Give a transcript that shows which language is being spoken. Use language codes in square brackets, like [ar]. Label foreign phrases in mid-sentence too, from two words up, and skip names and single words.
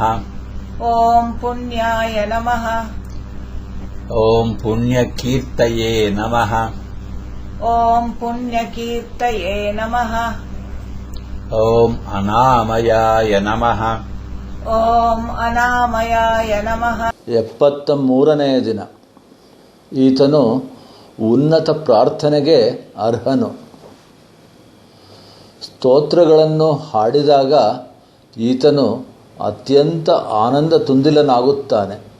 [sa] ॐ पुण्याय नमः. ॐ पुण्यकीर्तये नमः. ॐ पुण्यकीर्तये नमः. ॐ अनामयाय नमः. ॐ अनामयाय नमः. [kn] 73ನೇ ದಿನ. ಈತನು ಉನ್ನತ ಪ್ರಾರ್ಥನೆಗೆ ಅರ್ಹನು. ಸ್ತೋತ್ರಗಳನ್ನು ಹಾಡಿದಾಗ ಈತನು ಅತ್ಯಂತ ಆನಂದ ತುಂದಿಲನಾಗುತ್ತಾನೆ.